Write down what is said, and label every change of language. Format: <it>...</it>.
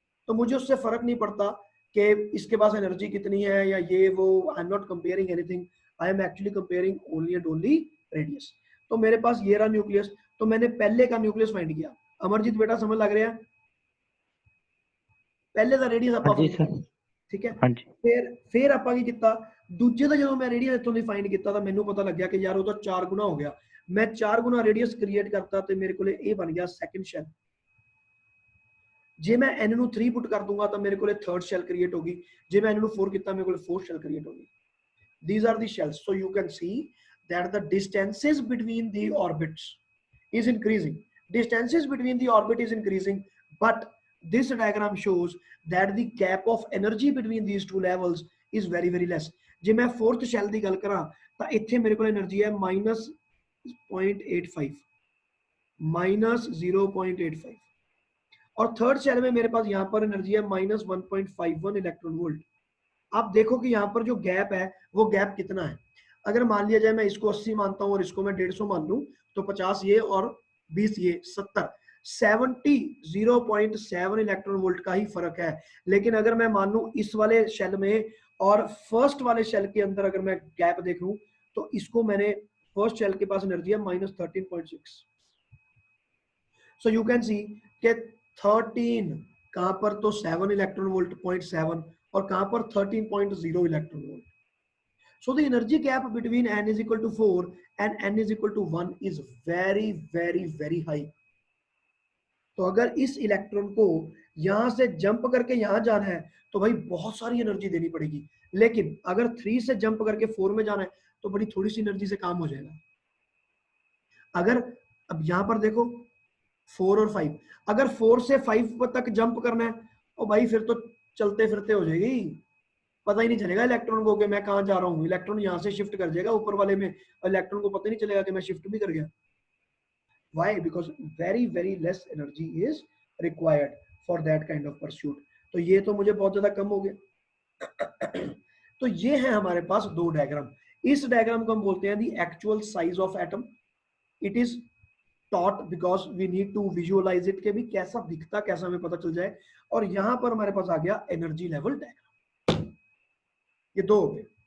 <hi>तो मुझे उससे फर्क नहीं पड़ता कि इसके पास एनर्जी कितनी है या ये वो,</hi> <en>I am not comparing anything, I am actually comparing only and only radius.</en> <hi>तो मेरे पास ये रहा न्यूक्लियस, तो मैंने पहले का न्यूक्लियस फाइंड किया। अमरजीत बेटा समझ लग रहा है, पहले का रेडियस ਆਪਾਂ</hi> <pa>ਹਾਂਜੀ</pa> <hi>फाइंड</hi> <pa>ਸਰ</pa> <hi>किया, ठीक है।</hi> <pa>ਹਾਂਜੀ फिर ਆਪਾਂ ਕੀ ਕੀਤਾ, ਦੂਜੇ ਦਾ ਜਦੋਂ ਮੈਂ ਰੇਡੀਅਸ ਇੱਥੋਂ ਦੀ ਫਾਈਂਡ ਕੀਤਾ ਤਾਂ ਮੈਨੂੰ ਪਤਾ ਲੱਗਿਆ ਕਿ ਯਾਰ ਉਹ ਤਾਂ 4 ਗੁਣਾ ਹੋ ਗਿਆ। ਮੈਂ 4 ਗੁਣਾ ਰੇਡੀਅਸ ਕ੍ਰੀਏਟ ਕਰਤਾ ਤੇ ਮੇਰੇ ਕੋਲੇ ਇਹ ਬਣ ਗਿਆ ਸੈਕੰਡ ਸ਼ੈਲ। ਜੇ ਮੈਂ n ਨੂੰ 3 ਪੁੱਟ ਕਰ ਦੂੰਗਾ ਤਾਂ ਮੇਰੇ ਕੋਲੇ ਥਰਡ ਸ਼ੈਲ ਕ੍ਰੀਏਟ ਹੋਗੀ। ਜੇ ਮੈਂ n ਨੂੰ 4 ਕੀਤਾ ਮੇਰੇ ਕੋਲੇ फोर्थ ਸ਼ੈਲ ਕ੍ਰੀਏਟ ਹੋਗੀ।</pa> <en>these are the shells, so you can see that the distances between the orbits is increasing, distances between the orbit is increasing, but this diagram shows that the gap of energy between these two levels is very very less।</en> <pa>ਜੇ ਮੈਂ fourth shell ਦੀ ਗੱਲ ਕਰਾਂ ਤਾਂ ਇੱਥੇ ਮੇਰੇ ਕੋਲ energy ਹੈ -0.85 -0.85</pa> <hi>और थर्ड शेल में मेरे पास यहाँ पर एनर्जी है -1.51 इलेक्ट्रॉन वोल्ट। आप देखो कि यहाँ पर जो गैप है वो गैप कितना है। अगर मान लिया जाए मैं इसको 80 मानता हूँ और इसको मैं 150 मान लूं तो 50 ये और 20 ये 70 0.7 इलेक्ट्रॉन वोल्ट का ही फर्क है। लेकिन अगर मैं मान लूं इस वाले शेल में और फर्स्ट वाले शेल के अंदर अगर मैं गैप देख लूं तो इसको मैंने फर्स्ट शेल के पास एनर्जी है -13.6।</hi> <en>so you can see</en> <hi>के 13 कहां पर तो 7 इलेक्ट्रॉन वोल्ट 0.7 और कहां पर 13.0 electron volt.</hi> <en>So the energy gap between n is equal to 4 and n is equal to 1 is very very very high।</en> <hi>तो अगर इस इलेक्ट्रॉन को यहां से जंप करके यहां जाना है तो भाई बहुत सारी एनर्जी देनी पड़ेगी। लेकिन अगर 3 से जंप करके 4 में जाना है तो बड़ी थोड़ी सी एनर्जी से काम हो जाएगा। अगर अब यहां पर देखो 4 और 5, अगर 4 से 5 तक जंप करना है और भाई फिर तो चलते फिरते हो जाएगी, पता ही नहीं चलेगा इलेक्ट्रॉन को कि मैं कहां जा रहा हूं। इलेक्ट्रॉन यहां से शिफ्ट कर जाएगा ऊपर वाले में, इलेक्ट्रॉन को पता नहीं चलेगा कि मैं शिफ्ट भी कर गया।</hi> <en>Why? Because very very less energy is required for that kind of pursuit।</en> <hi>तो ये तो मुझे बहुत ज्यादा कम हो गया। तो ये है हमारे पास दो डायग्राम। इस डायग्राम को हम बोलते हैं the actual size of atom.</hi> <en>it is taught because we need to visualize it</en> <hi>के भी कैसा दिखता कैसा हमें पता चल जाए। और यहां पर हमारे पास आ गया एनर्जी लेवल डायग्राम। ये दो हो गए।</hi>